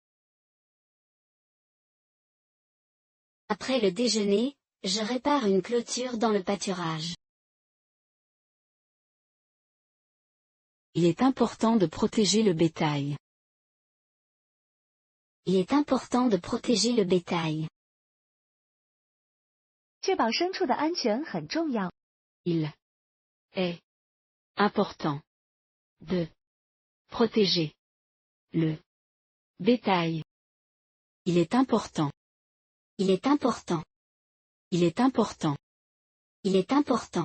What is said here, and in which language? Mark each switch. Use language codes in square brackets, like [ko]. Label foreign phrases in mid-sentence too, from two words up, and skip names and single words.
[fr] Après le déjeuner, je répare une clôture dans le pâturage. Il est important de protéger le bétail. Il est important de protéger le bétail. [zh] 确保牲畜的安全很重要。 [fr] Il est important de protéger le bétail. Il est important. Il est important. Il est important Il est important